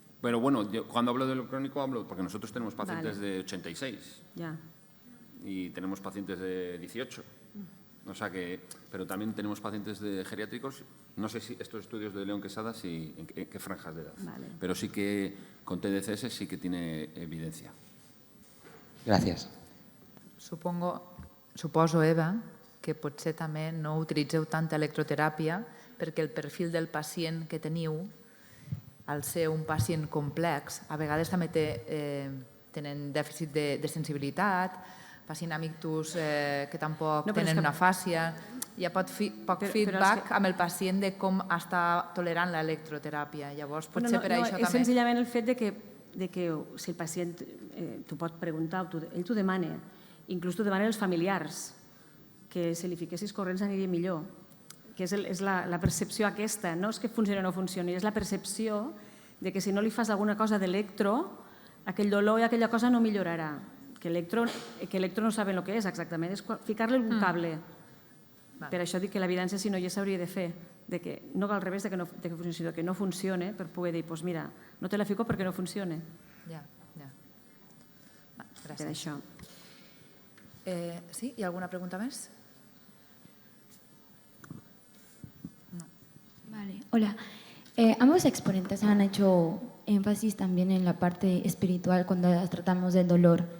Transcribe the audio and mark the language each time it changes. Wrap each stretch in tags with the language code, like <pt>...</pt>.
<es>Pero bueno, yo cuando hablo de dolor crónico hablo porque nosotros tenemos pacientes de 86 ya. Y tenemos pacientes de 18. O sea que, pero también tenemos pacientes de geriátricos. No sé si estos estudios de León Quesada, en qué franjas de edad. Vale. Pero sí que con TDCS sí que tiene evidencia. Gracias.</es> <ca>Suposo, Eva, que potser també no utilitzeu tanta electroteràpia perquè el perfil del pacient que teniu, al ser un pacient complex, a vegades també tenen dèficit de sensibilitat, pacient amb ictus que tampoc tenen una fàscia. Hi ha poc feedback amb el pacient de com està tolerant l'electroteràpia. Llavors, potser per això també... És senzillament el fet de que si el pacient t'ho pot preguntar, ell t'ho demana, inclús t'ho demanen els familiars, que si li fiquessis corrents aniria millor, que és la percepció aquesta, no és que funcioni o no funcioni, és la percepció de que si no li fas alguna cosa d'electro, aquell dolor i aquella cosa no millorarà. Que electro no saben el que és exactament, és ficar-li un cable. Per això dic que l'evidència, si no hi s'hauria de fer, no al revés de que funcioni, sinó que no funcione, per poder dir, doncs mira, no te la fico perquè no funcione. Ja. Per això.</ca> <es>Sí, ¿y alguna pregunta más? No. Vale, hola. Ambos exponentes han hecho énfasis también en la parte espiritual cuando tratamos del dolor.</es>